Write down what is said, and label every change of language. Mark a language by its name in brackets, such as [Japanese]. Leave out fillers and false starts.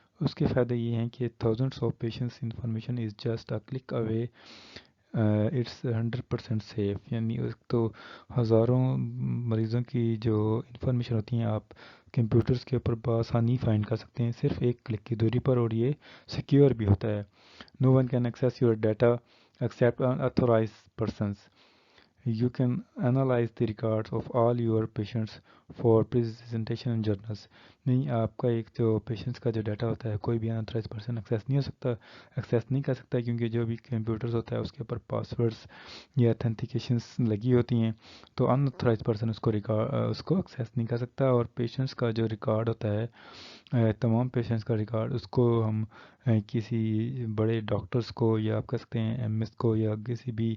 [Urdu] اس کے فائدے یہ ہیں کہ [English] Thousands of patients information is just a click away, it's 100% safe. [Urdu] یعنی ایک تو ہزاروں مریضوں کی جو انفارمیشن ہوتی ہیں آپ کمپیوٹرز کے اوپر بآسانی فائنڈ کر سکتے ہیں صرف ایک کلک کی دوری پر اور یہ سیکیور بھی ہوتا ہے. [English] No one can access your data except unauthorized persons. You can analyze the records of all your patients for presentation in journals. [Urdu] نہیں آپ کا ایک جو پیشنٹس کا جو ڈیٹا ہوتا ہے کوئی بھی انتھرائز پرسن ایکسیس نہیں ہو سکتا, ایکسیس نہیں کر سکتا کیونکہ جو بھی کمپیوٹرز ہوتا ہے اس کے اوپر پاسورڈز یا اتھینٹیکیشنس لگی ہوتی ہیں تو انتھرائز پرسن اس کو ایکسیس نہیں کر سکتا. اور پیشنٹس کا جو ریکارڈ ہوتا ہے تمام پیشنٹس کا ریکارڈ اس کو ہم کسی بڑے ڈاکٹرز کو یا آپ کہہ سکتے ہیں ایم ایس کو یا کسی